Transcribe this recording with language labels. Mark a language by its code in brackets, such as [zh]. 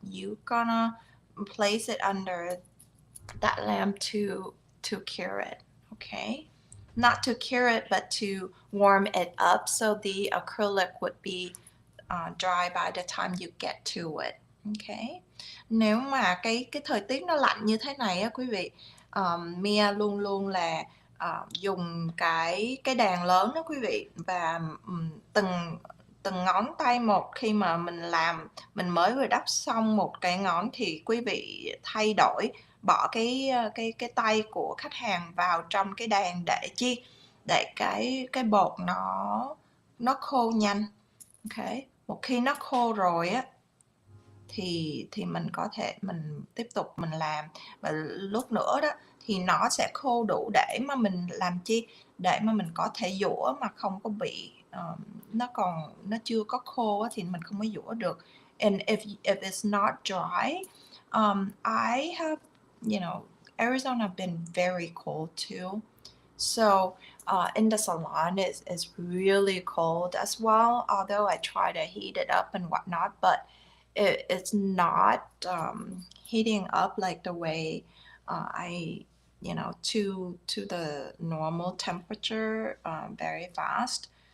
[en] You gonna place it under that lamp to cure it. Okay, not to cure it, but to warm it up so the acrylic would be dry by the time you get to it. [vi] Okay, nếu mà cái thời tiết nó lạnh như thế này á quý vị, Mia luôn luôn là dùng cái đàn lớn đó quý vị, và từng từng ngón tay một. Khi mà mình làm, mình mới vừa đắp xong một cái ngón thì quý vị thay đổi, bỏ cái tay của khách hàng vào trong cái đàn để chi, để cái bột nó khô nhanh. Ok, một khi nó khô rồi á thì mình có thể mình tiếp tục mình làm, và lúc nữa đó thì nó sẽ khô đủ để mà mình làm chi, để mà mình có thể dũa mà không có bị nó chưa có khô á, thì mình không có dũa được. [en] And if it's not dry, I have, Arizona been very cold too. So in the salon, it's really cold as well, although I try to heat it up and whatnot, but it's not heating up like the way I, to the normal temperature very fast.